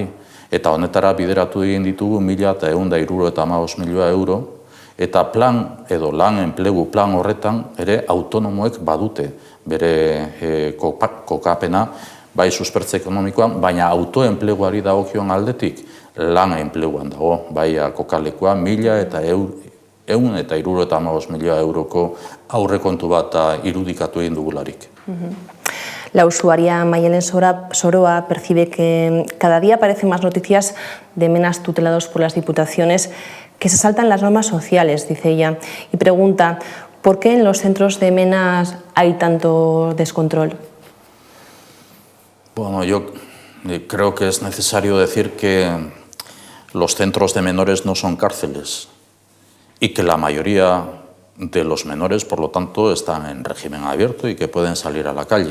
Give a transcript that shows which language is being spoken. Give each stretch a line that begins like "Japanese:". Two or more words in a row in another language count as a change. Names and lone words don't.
Basque: Eta honetara bideratu egin ditugu 1.175 milioi euro, eta plan edo lan enplegu plan horretan ere autonomoek badute bere kokapena, bai suspertze ekonomikoan, baina autoenpleguari dagokion aldetik lan enpleguan dago, bai kokalekua 1.175 milioi euroko aurrekontu bat irudikatu egin dugularik.
Spanish: La usuaria Mayelen Soroa percibe que cada día aparecen más noticias de menas tutelados por las diputaciones que se saltan las normas sociales, dice ella, y pregunta, ¿por qué en los centros de menas hay tanto descontrol? Bueno, yo creo que es necesario decir que los centros de menores no son cárceles y que la mayoría de los menores, por lo tanto, están en régimen abierto y que pueden salir a la calle.